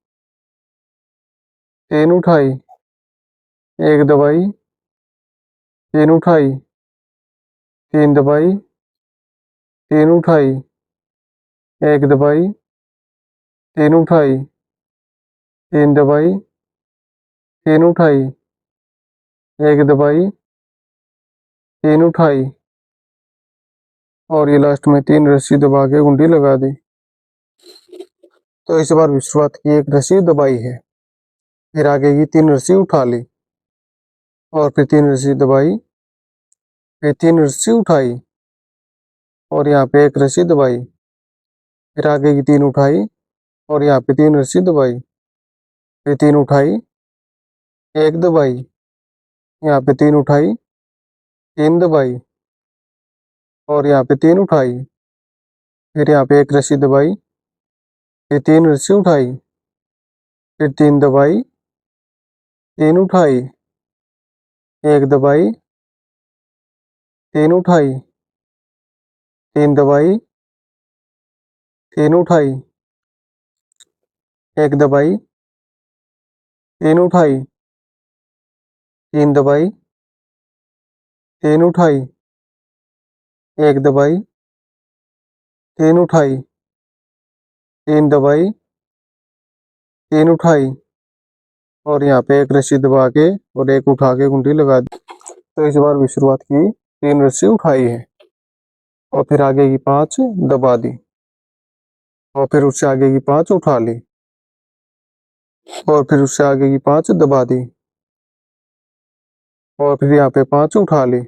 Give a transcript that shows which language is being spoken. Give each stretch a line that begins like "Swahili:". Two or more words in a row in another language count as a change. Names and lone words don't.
Hindi: 3 उठाई, 1 दबाई, 3 उठाई, 3 दबाई, 3 उठाई, 1 दबाई, 3 उठाई, 3 दबाई, 3 उठाई, 1 दबाई, 3 उठाई और ये लास्ट में 3 रस्सी दबा के गुंडी लगा दी। तो इस बार भी शुरुआत की 1 रस्सी दबाई है। फिर आगे की 3 रस्सी उठा ली और फिर 3 रस्सी दबाई। फिर 3 रस्सी उठाई और यहाँ पे 1 रस्सी दबाई। फिर आगे की 3 उठाई और यहाँ पे 3 रस्सी दबाई। फिर 3 उठाई, 1 दबाई, यहाँ पे 3 उठाई, 3 दबाई और यहाँ पे 3 उठाई। फिर यहाँ पे 1 रस्सी दबाई। फिर 3 रस्सी उठाई। फिर 3 दबाई, 3 उठाई, 1 दबाई, 3 उठाई, 3 दबाई, 3 उठाई, 1 दबाई, 3 उठाई, 3 दबाई, 3 उठाई, 1 दबाई, 3 उठाई, 3 दबाई, 3 उठाई और यहाँ पे 1 रस्सी दबा के और 1 उठा के गुंडी लगा दी। तो इस बार भी शुरुआत की 3 रस्सी उठाई है और फिर आगे की 5 दबा दी और फिर उससे आगे की 5 उठा ली और फिर उससे आगे की 5 दबा दी और फिर यहाँ पे 5 उठा ली।